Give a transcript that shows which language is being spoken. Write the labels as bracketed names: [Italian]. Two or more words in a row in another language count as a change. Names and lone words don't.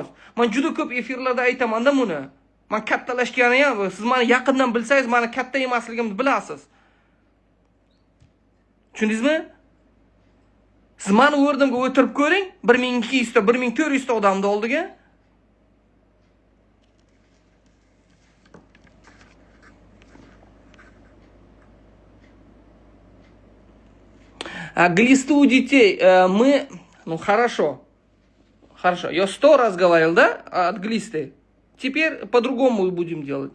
[Uzbek] Men juda ko'p efirlarda aytaman-da buni. Men kattalashgani ham, siz meni yaqindan bilsangiz, meni katta emasligimni bilasiz. Tushundingizmi? Siz meni o'rnimga o'tirib ko'ring, 1200 ta, 1400 ta odamni oldiga. [Russian] Глисты у детей мы... Ну, хорошо. Хорошо. Я 100 раз говорил, да, от глисты. Теперь по-другому будем делать.